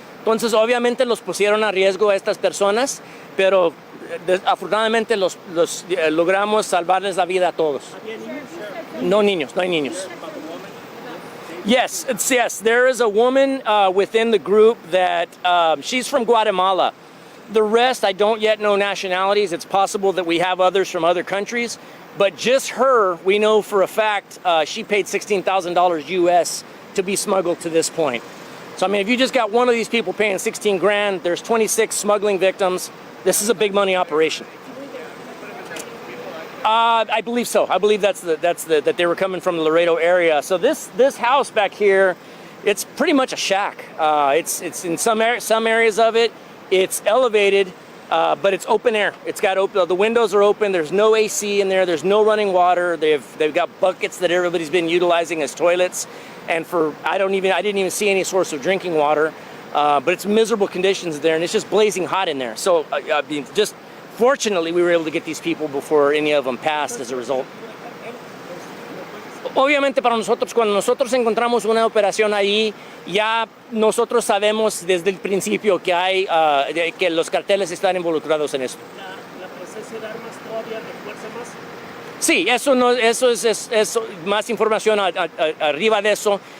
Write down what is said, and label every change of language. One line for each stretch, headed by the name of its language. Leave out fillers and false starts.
Spanish: Entonces obviamente los pusieron a riesgo a estas personas, pero afortunadamente logramos salvarles la vida a todos. No niños, no hay niños.
English: Yes, there is a woman within the group that she's from Guatemala. The rest, I don't yet know nationalities. It's possible that we have others from other countries, but just her, we know for a fact, she paid $16,000 US to be smuggled to this point. So, I mean, if you just got one of these people paying 16 grand, there's 26 smuggling victims. This is a big money operation. I believe so. I believe that they were coming from the Laredo area. So this house back here, it's pretty much a shack. It's in some areas of it. It's elevated, but it's open air. It's got the windows are open. There's no AC in there. There's no running water. They've got buckets that everybody's been utilizing as toilets. And I didn't even see any source of drinking water. But it's miserable conditions there, and it's just blazing hot in there. So, I mean, just fortunately, we were able to get these people before any of them passed as a result.
Spanish: Obviamente para nosotros, cuando nosotros encontramos una operación ahí, ya nosotros sabemos desde el principio que los carteles están involucrados en esto. ¿La presencia de armas todavía refuerza más? Sí, eso es más información arriba de eso,